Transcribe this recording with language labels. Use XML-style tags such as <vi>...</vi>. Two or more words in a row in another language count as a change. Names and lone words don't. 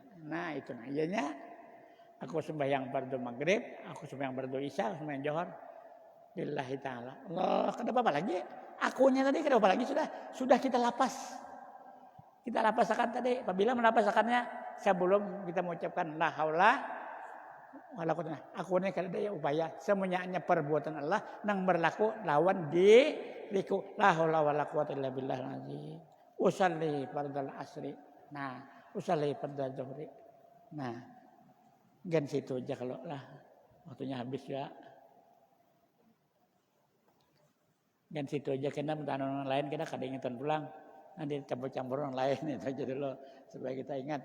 <bjn>Nah, itu iyanya aku sembahyang fardu maghrib, aku sembahyang fardu isya, aku sembahyang johor.</bjn> <ar>لله تعالى.</ar> <bjn>Allah, kenapa apa lagi? Akunya tadi kenapa lagi sudah kita lapas. Kita lapasakan tadi. Apabila melapasakannya sebelum kita mengucapkan</bjn> <ar>لا حول ولا قوة.</ar> <bjn>Aku ini kada daya upaya. Semuanya perbuatan Allah nang berlaku lawan diriku.</bjn> <ar>لا حول ولا قوة إلا بالله العظيم. أصلي فرض العصر.</ar> <bjn>Nah,</bjn> <ar>أصلي فرض الظهر.</ar> <bjn>Nah, gan situ aja kalau lah waktunya habis ya. Dan situ aja kena minta orang lain kita kada ingetan pulang. Nanti campur-campur orang lain itu aja dulu supaya kita ingat.</bjn>